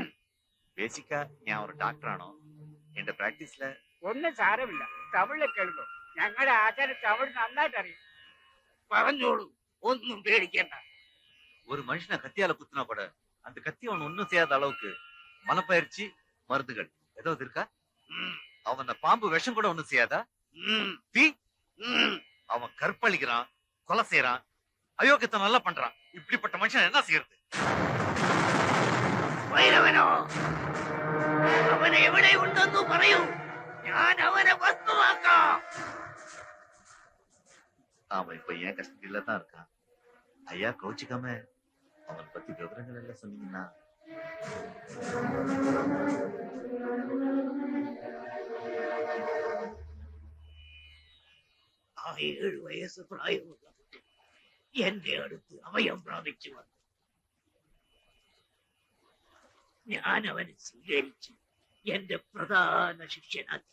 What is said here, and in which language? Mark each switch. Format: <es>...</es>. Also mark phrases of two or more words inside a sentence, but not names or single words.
<ml>ബേസിക്കാ ഞാൻ ഒരു ഡോക്ടറാണോ? എന്റെ പ്രാക്ടീസില് ഒന്നും സാരമില്ല. തമിഴില് കേൾക്കോ? ഞങ്ങളുടെ ആചാര്യ തമിഴ് നന്നായിട്ട് അറിയും. പറഞ്ഞോളൂ, ഒന്നും പേടിക്കണ്ട.</ml> <ta>ஒரு மனுஷனை கத்தியால குத்துனா கூட அந்த கத்தி அவன் ஒன்னும் செய்யாத அளவுக்கு மனப்பயிற்சி மருந்துகள் ஏதாவது இருக்கா? அவன் பாம்பு விஷம் கூட ஒண்ணும் செய்யாதா? தீ அவன் கற்பழிக்கிறான், கொலை செய்யறான், அயோக்கியத்தை நல்லா பண்றான். இப்படிப்பட்ட மனுஷன் என்ன செய்யறது?</ta> <ml>ഭൈരവനോ? അവനെ എവിടെ ഉണ്ടെന്ന് പറയൂ, ഞാൻ അവനെ വസ്തുവാക്കാം.</ml> <ta>அவன் இப்ப ஏன் கஷ்டத்துல தான் இருக்கான். ஐயா கோச்சிக்காம அவனை பத்தி விவரங்கள் எல்லாம் சொன்னீங்கன்னா.</ta> <ml>ആ 7 വയസ്സ് പ്രായമുള്ള കുട്ടി എന്റെ അടുത്ത് അഭയം പ്രാപിച്ചു വന്നു. ഞാൻ അവനെ സ്വീകരിച്ച് എന്റെ പ്രധാന ശിഷ്യനാക്കി.</ml>